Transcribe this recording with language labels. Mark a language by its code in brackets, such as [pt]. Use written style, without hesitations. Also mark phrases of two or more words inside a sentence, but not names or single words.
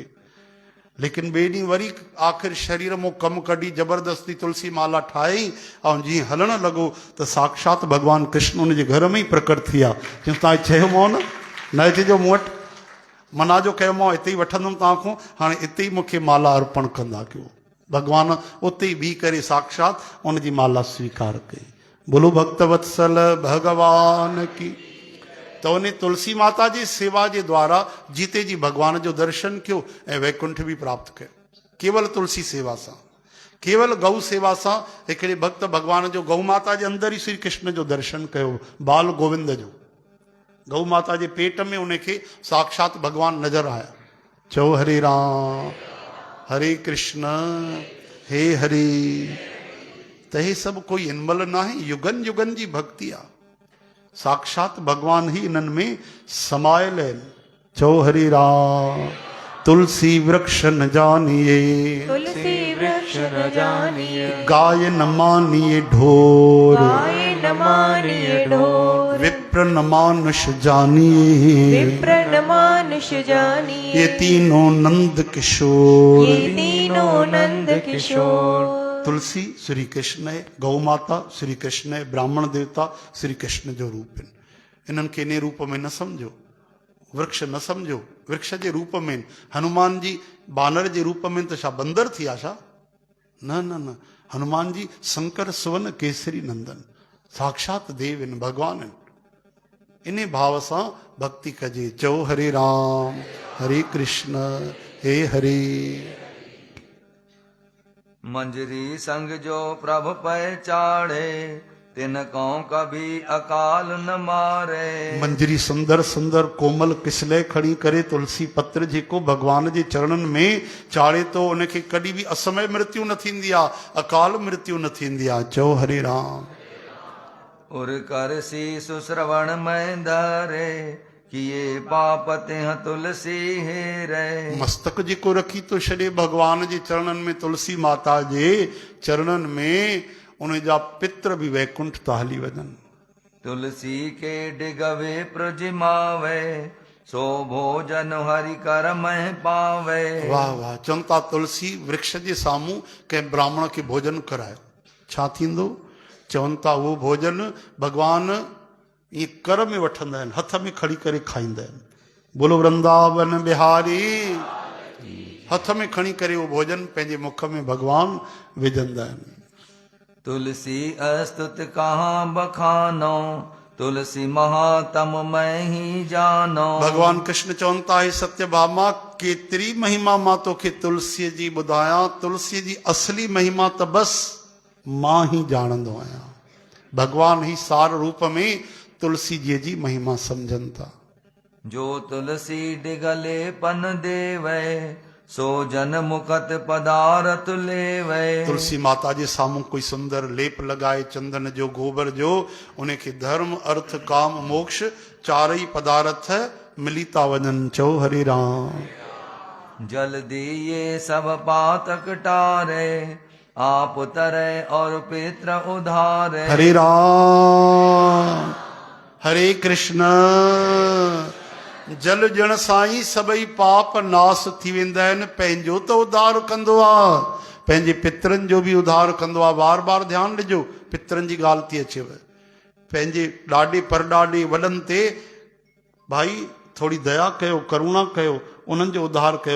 [sd] लेकिन ॿिए ॾींहुं वरी आख़िर शरीर मां कमु कढी ज़बरदस्ती तुलसी माला ठाही, ऐं जीअं हलणु लॻो त साक्षात भॻवानु कृष्ण उनजे घर में ई प्रकट थी विया। चयूं तव्हां चयोमांव न अचिजो मूं वटि, मना जो कयोमांव हिते ई वठंदुमि तव्हांखां, हाणे हिते ई मूंखे माला अर्पण कंदा कयो। भॻवानु उते ई बीह करे साक्षात उनजी माला स्वीकार कई। [hi] बोलो भक्त वत्सल भगवान की। [sd] त उन तुलसी माता जी सेवा जे द्वारा जीते जी भॻवान जो दर्शन कयो ऐं वैकुंठ बि प्राप्त कयो, केवल तुलसी सेवा सां, केवल गौ सेवा सां। हिकिड़े भक्त भॻवान जो गौ माता जे अंदरि ई श्री कृष्ण जो दर्शन कयो, बाल गोविंद जो। गौ माता जे पेट में उनखे साक्षात भॻवान नज़र आया। चओ हरे राम हरे कृष्ण हे हरे। त हे सभु कोई हिनमहिल न आहे, युगनि युगनि जी भक्ति आहे। साक्षात भगवान ही इन्हनि में समायल आहिनि। चओ हरे राम। [hi] तुलसी वृक्ष न जानिए, तुलसी वृक्ष न जानिए, गाय न मानिए ढोर, गाय न मानिए ढोर, विप्र न मानुष जानिए, विप्र न मानुष जानिए, ये तीनों नंद किशोर, ये तीनों नंद किशोर। तुलसी श्री कृष्ण है, गौ माता श्री कृष्ण है, [sd] ब्राह्मण देवता श्री कृष्ण जो रूप आहिनि। इन्हनि खे इन रूप में न सम्झो, वृक्ष न सम्झो, वृक्ष जे रूप में। हनुमान जी बानर जे रूप में त छा बंदर थी विया छा? न न न, हनुमान जी शंकर सुवन केसरी नंदन, साक्षात देव आहिनि, भगवान आहिनि। इन भाव सां भक्ति कजे। चओ हरे राम हरे कृष्ण हे हरे। [hi] मंजरी संग जो प्रभु पहचाड़े, तिनको कभी अकाल न मारे। [sd] मंजरी सुंदर सुंदर कोमल किसले खड़ी करे तुलसी पत्र जेको भगवान जे चरणनि में चाड़े तो, उनखे कॾहिं बि असमय मृत्यु न थींदी आहे, अकाल मृत्यु न थींदी आहे। चओ हरे राम। [hi] उर कर शीस श्रवण में धरे, किए पाप तिह तुलसी हे रे। [sd] मस्तक जेको रखी तो छॾे भगवान जे चरणनि में, तुलसी माता जे चरणनि में, उन जा पित्र भी वैकुंठ था हली वञनि। [hi] तुलसी के डिगवे प्रजिमावे, सो भोजन हरि कर में पावे। वाह वाह। [sd] चवनि था तुलसी वृक्ष जे साम्हूं कंहिं ब्राह्मण खे भोजन करायो, छा थींदो? चवनि था उहो भोजन भगवान ईअं कर में वठंदा आहिनि, हथ में खणी करे खाईंदा आहिनि। [hi] बोलो वृंदावन बिहारी। [sd] हथ में खणी करे उहो भोजन पंहिंजे मुख में भगवान विझंदा आहिनि। [hi] तुलसी अस्तुत कहाँ बखानो, तुलसी महातम मैं ही जानो। [sd] भगवान कृष्ण चवनि था हे सत्यभामा, केतिरी महिमा मां तोखे तुलसीअ जी ॿुधायां, तुलसीअ जी असली महिमा त बसि मां ही ॼाणंदो आहियां। भगवान ही सार रूप में तुलसी जी महिमा समझनि था। [hi] जो तुलसी डिगले पन देवे, सो जन मुखत पदारथ लेवे। [sd] तुलसी माता जे साम्हूं कोई सुंदर लेप लगाए चंदन जो गोबर जो, उनखे धर्म अर्थ काम मोक्ष चारई पदार्थ मिली था वञनि। चओ हरे राम। [hi] जल्दी ये सब पातक टारे, आप तरे और पित्र उधारे। [sd] हरे राम हरे कृष्ण जल जण साईं सभई पाप नास थी वेंदा आहिनि, पंहिंजो त उद्धार कंदो आहे, पंहिंजे पितरनि जो बि उद्धार कंदो आहे। बार बार ध्यानु ॾिजो, पितरनि जी ॻाल्हि थी अचेव, पंहिंजे ॾाॾे परॾाॾे वॾनि ते भाई थोरी दया कयो, करुणा कयो, उन्हनि जो उद्धार कयो।